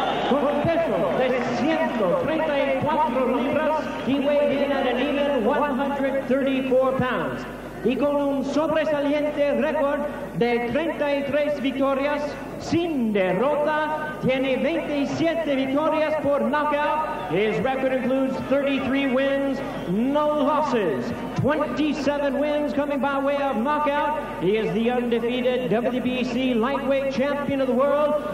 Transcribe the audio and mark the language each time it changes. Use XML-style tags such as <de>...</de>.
<es>Con peso de 134 libras,</es> <en>he weighed in at an even 134 pounds.</en> <es>Y con un sobresaliente récord de 33 victorias sin derrota, tiene 27 victorias por knockout.</es> <en>His record includes 33 wins, no losses, 27 wins coming by way of knockout. He is the undefeated WBC Lightweight Champion of the world.</en>